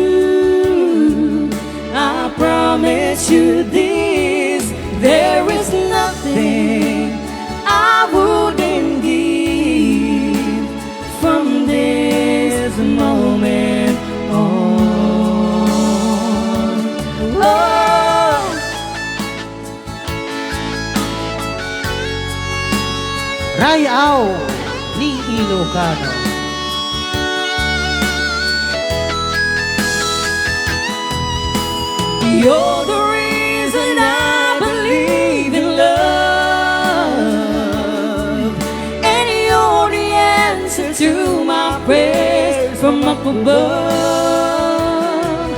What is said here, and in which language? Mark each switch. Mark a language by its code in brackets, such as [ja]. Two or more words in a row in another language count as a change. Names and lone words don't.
[en] I promise you this, there is nothing I wouldn't give from this moment on. Oh. [ilo] Rayaw ni Ilocano. [en] You're the reason I believe in love, and you're the answer to my prayers from up above.